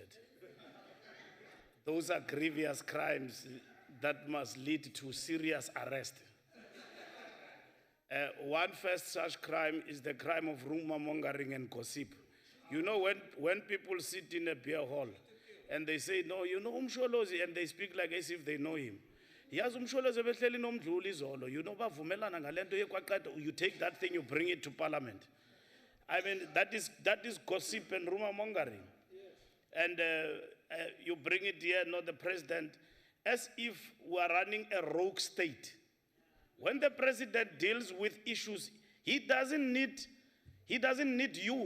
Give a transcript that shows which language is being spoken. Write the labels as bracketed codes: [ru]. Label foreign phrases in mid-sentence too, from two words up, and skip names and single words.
[en] Those are grievous crimes that must lead to serious arrest. One first such crime is the crime of rumor mongering and gossip. You know, when people sit in a beer hall and they say, no, you know Umsholozi, and they speak like as if they know him. Yes, [zu] Umsholozi behleli nomdluli izolo. [en] You know, [zu] bavumelana ngalento yekwaqeda, [en] you take that thing, you bring it to parliament. I mean, that is gossip and rumor mongering. And you bring it here, not the president, as if we are running a rogue state. When the president deals with issues, he doesn't need you.